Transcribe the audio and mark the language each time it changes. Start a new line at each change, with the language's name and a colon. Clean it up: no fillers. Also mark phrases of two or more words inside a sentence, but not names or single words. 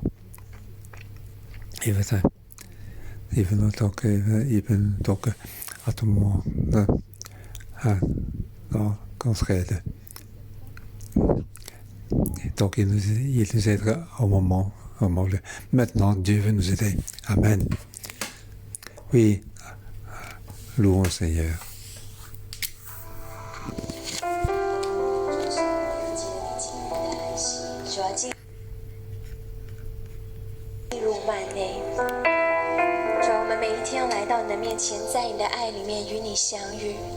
French: Il veut donc à tout moment qu'on se aide. Donc il nous aidera au moment. Maintenant, Dieu veut nous aider. Amen. Oui, louons le Seigneur.
Chinese: 主，我们每一天来到你的面前，在你的爱里面与你相遇。